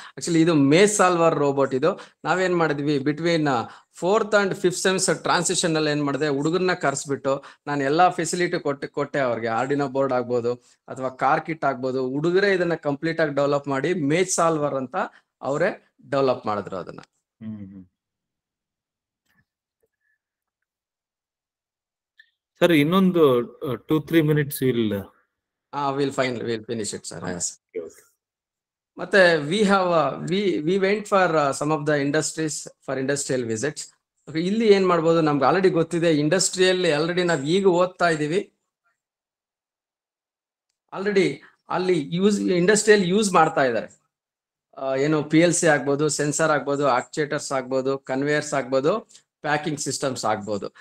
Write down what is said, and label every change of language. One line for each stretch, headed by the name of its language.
Kannada: Actually ಇದು Mein solver robot. ಇದು ನಾವೇನ್ ಮಾಡಿದ್ವಿ,
English: between 4th and 5th
Kannada: semester transition ಅಲ್ಲಿ ಏನ್ ಮಾಡಿದೆ, ಹುಡುಗರನ್ನ ಕರ್ಸ್ಬಿಟ್ಟು ನಾನು ಎಲ್ಲಾ ಫೆಸಿಲಿಟಿ ಕೊಟ್ಟೆ ಅವ್ರಿಗೆ. ಆರ್ಡಿನೋ ಬೋರ್ಡ್ ಆಗ್ಬೋದು ಅಥವಾ ಕಾರ್ ಕಿಟ್ ಆಗ್ಬೋದು, ಹುಡುಗರೇ ಇದನ್ನ ಕಂಪ್ಲೀಟ್ ಆಗಿ ಡೆವಲಪ್ ಮಾಡಿ ಮೇಸ್ ಸಾಲ್ವರ್ ಅಂತ ಅವರೇ ಡೆವಲಪ್ ಮಾಡಿದ್ರು ಅದನ್ನ. Sir, ಇನ್ನೊಂದು 2-3
English: minutes will. We'll finish it, sir. Yes. Okay. ಮತ್ತೆ we went for some of the industries for industrial visits.
Kannada: ಇಲ್ಲಿ ಏನ್ ಮಾಡ್ಬೋದು, ನಮ್ಗೆ ಆಲ್ರೆಡಿ ಗೊತ್ತಿದೆ ಇಂಡಸ್ಟ್ರಿಯಲ್ಲಿ ಆಲ್ರೆಡಿ ನಾವು ಈಗ ಓದ್ತಾ ಇದೀವಿ. ಆಲ್ರೆಡಿ ಅಲ್ಲಿ ಇಂಡಸ್ಟ್ರಿಯಲ್ ಯೂಸ್ ಮಾಡ್ತಾ ಇದ್ದಾರೆ. ಏನು PLC ಆಗ್ಬೋದು, ಸೆನ್ಸರ್ ಆಗ್ಬೋದು, ಆಕ್ಚುಯೇಟರ್ಸ್ ಆಗ್ಬೋದು, ಕನ್ವೇಯರ್ಸ್ ಆಗ್ಬೋದು, ಪ್ಯಾಕಿಂಗ್ ಸಿಸ್ಟಮ್ಸ್ ಆಗ್ಬೋದು.